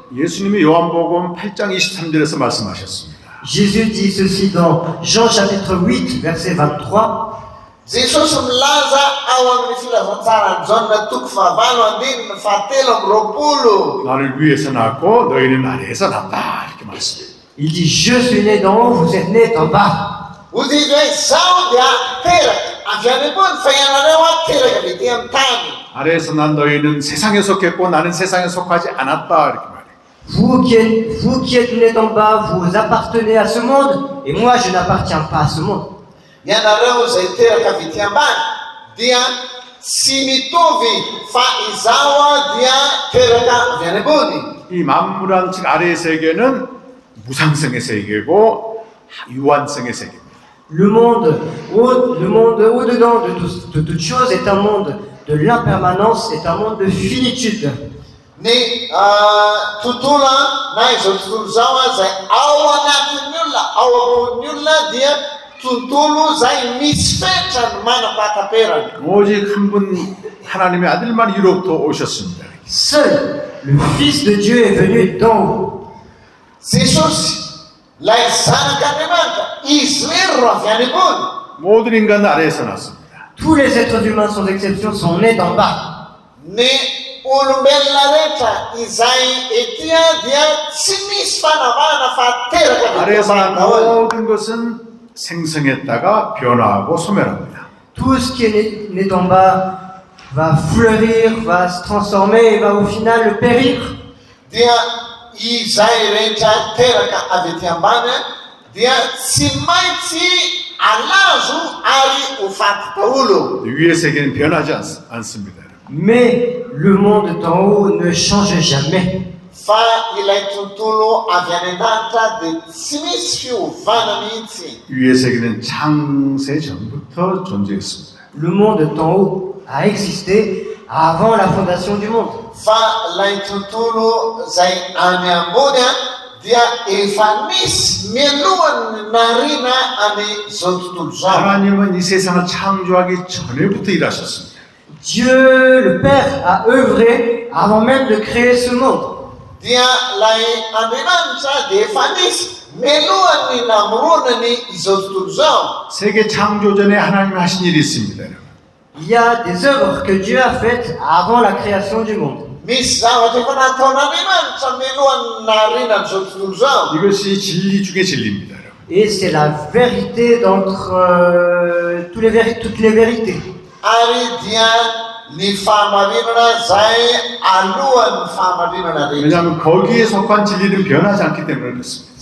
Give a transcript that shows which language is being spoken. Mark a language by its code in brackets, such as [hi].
[ko] 예수님이 요한복음 8장 23절에서 말씀하셨습니다. [fr] Jésus dit ceci dans Jean chapitre 8, verset 23. [mg] Jesosy milaza ao amin'ny filazantsarany Jaona toko fahavalo andininy fahatelo amby roapolo. [ko] 나를 위에서 낳고 너희는 아래에서 낳다 이렇게 말씀합니다. [fr] Il dit, je suis né d'en haut, vous êtes né d'en bas. [mg] Hozy izy hoe zaho dia teraka avy any ambony fa ianareo teraka avy ety amin'ny tany. [ko] 아래에서 난 너희는 세상에 속했고 나는 세상에 속하지 않았다 이렇게 말해요. [fr] Vous qui êtes né d'en bas, vous appartenez à ce monde, et moi je n'appartiens pas à ce monde. [mg] Ianareo zay teraka avy ety ambany dia tsy mitovy fa izaho dia teraka avy any ambony. [ko] 이 만물한 즉 아래의 세계는 무상성의 세계고 유한성의 세계입니다. [fr] Le monde au-dedans de toute chose est un monde de l'impermanence, est un monde de finitude. [mg] Ny tontolo na izao tontolo zao zay ao anatin'ny olona, ao ambony olona dia tontolo zay misy fetrany manam-pahatam-perany. [ko] 오직 한 분 하나님의 아들만 위로부터 오셨습니다. [fr] Seul le Fils de Dieu est venu d'en haut. [mg] Jesosy lay zanak'Andriamanitra izy rery ro avy any ambony. [ko] 모든 인간은 아래에서 났습니다. [fr] Tous les êtres humains sans exception sont nés d'en bas. [mg] ny olombelona rehetra izay etya dia tsy misy fanavahana fa teraka avy [ko] 아래에서 난 [mg] daholo. [ko] 모든 것은 생성했다가 변화하고 소멸합니다. [fr] Tout ce qui est né en bas va fleurir, va se transformer et va au final périr. [mg] Dia izay rehetra teraka avy ety ambany dia tsy maintsy alazo ary ho faty daholo. [ko] 위의 세계는 변하지 않습니다. [fr] Mais le monde d'en haut ne change jamais. [mg] Fa ilay tontolo avy any an-danitra dia tsy misy fiovana mihitsy. [ko] 위의 세계는 창세 전부터 존재했습니다. [fr] Le monde d'en haut a existé avant la fondation du monde. [mg] Fa ilay tontolo zay any ambony dia efa nisy mialohan'ny narina an'izao tontolo zao. [ko] 하나님은 이 세상을 창조하기 전에부터 일하셨습니다. [fr] Dieu, le Père, a œuvré avant même de créer ce monde. [mg] Dia lay Andriamanitra dia efa nisy mialohan'ny namoronany izao tontolo zao. [ko] 세계 창조 전에 하나님이 하신 일이 있습니다. 여러분. [fr] Il y a des œuvres que Dieu a faites avant la création du monde. [mg] Misy zavatra efa nataon'Andriamanitra mialohan'ny narinan'izao tontolo zao. [ko] 이것이 진리 중에 진리입니다. 여러분. [fr] Et c'est la vérité d'entre toutes les vérités. [mg] Ary dia ny fahamarinana zay alohan'ny fahamarinana rehetra. [ko] 왜냐하면 거기에 속한 진리는 변하지 않기 때문에 그렇습니다.